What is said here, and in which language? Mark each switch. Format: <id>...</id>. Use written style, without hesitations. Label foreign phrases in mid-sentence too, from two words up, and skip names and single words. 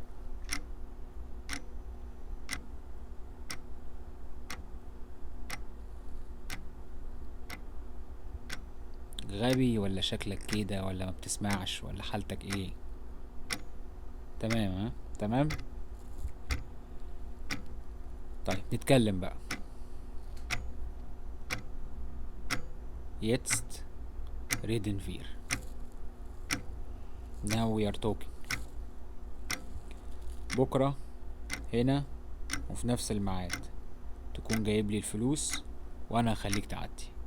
<ar>غبي ولا شكلك كده ولا ما بتسمعش ولا حالتك ايه؟ تمام؟ ها تمام. طيب نتكلم بقى.</ar> <de>Jetzt reden wir.</de> <en>Now we are talking.</en> <ar>بكرة هنا وفي نفس الميعاد تكون جايب لي الفلوس وانا هخليك تعدي.</ar>